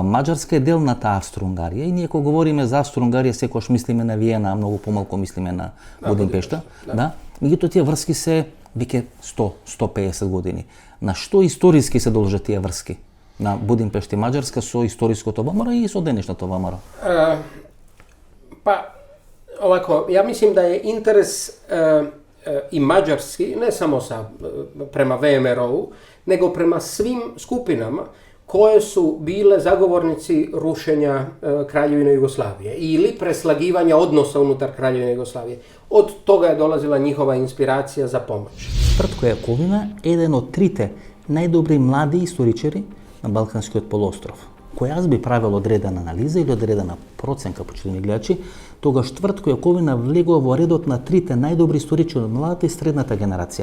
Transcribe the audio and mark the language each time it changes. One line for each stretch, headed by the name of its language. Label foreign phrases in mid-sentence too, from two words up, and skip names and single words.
Macedonian: Маđarска е дел на таа Австро-Унгарија и ние кога говориме за Австро-Унгарија секогаш мислиме на Виена, а многу помалку мислиме на Будимпешта. Да. Меѓутоа тие врски се веќе 100-150 години. На што историски се должат тие врски на Будимпешта и Маđarска со историското ВМРО и со денешното ВМРО?
Croatian: Pa, ovako, ja mislim da je interes i mađarski, ne samo prema VMRO-u, nego prema svim skupinama koje su bile zagovornici rušenja Kraljevine Jugoslavije ili preslagivanja odnosa unutar Kraljevine Jugoslavije. Od toga je dolazila njihova inspiracija za pomoć.
Macedonian: Тvrtko Јаковина е еден од трите најдобри млади историчари на Балканскиот полуостров. Кој јас би правил одредена анализа или одредена проценка, почитувани гледачи, тогаш Тvrtko Јаковина влегува во редот на трите најдобри историчари од младата и средната генерација.